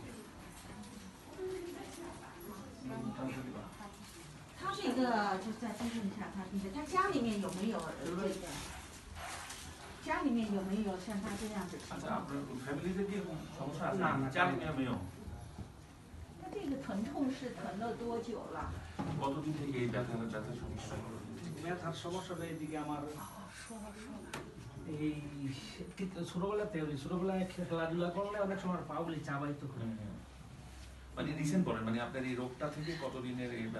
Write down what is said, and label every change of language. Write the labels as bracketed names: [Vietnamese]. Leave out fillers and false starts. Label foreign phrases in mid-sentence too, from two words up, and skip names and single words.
[Chinese] 他这个就再纠正一下他，并且他家里面有没有家里面有没有像他这样子情况？家里面没有。他这个疼痛是疼了多久了？ [Bangla] কতদিন থেকে এই ব্যথার সমস্যা? ব্যথার সমস্যাটা এদিকে আমার এই ছোটবেলায় খেলাধুলা করলে অনেক সময় পাগুলি চাবাইতো করে। মানে রিসেন্ট বলেন, মানে আপনার এই রোগটা থেকে কতদিনের এই ব্যথা?